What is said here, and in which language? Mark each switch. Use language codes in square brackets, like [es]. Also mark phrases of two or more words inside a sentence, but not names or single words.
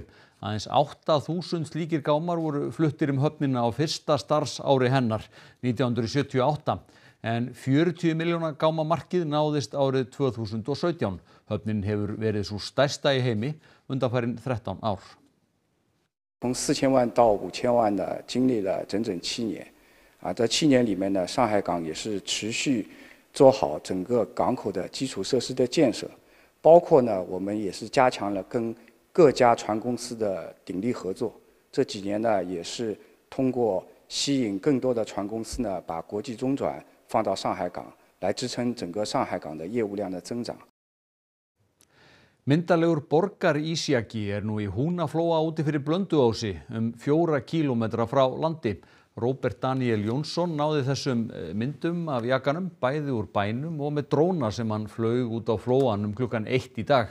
[is] Aðeins 8.000 slíkir gámar voru fluttir höfnina á fyrsta starfsári hennar 1978. En 40 milljóna gámamarkið náðist árið 2017. Höfnin hefur verið svo stærsta í heimi undanfarin 13 ár. [zh] 从4000万到5000万呢，经历了整整7年。这7年里面呢，上海港也是持续做好整个港口的基础设施的建设，包括呢，我们也是加强了跟各家船公司的鼎力合作。这几年呢，也是通过吸引更多的船公司呢，把国际中转放到上海港，来支撑整个上海港的业务量的增长。 [is] Myndarlegur borgarísjaki nú í Húnaflóa úti fyrir Blönduósi 4 kílómetra frá landi. Róbert Daniel Jónsson náði þessum myndum af jakanum bæði úr bænum og með dróna sem hann flaug út á flóan klukkan 1 í dag.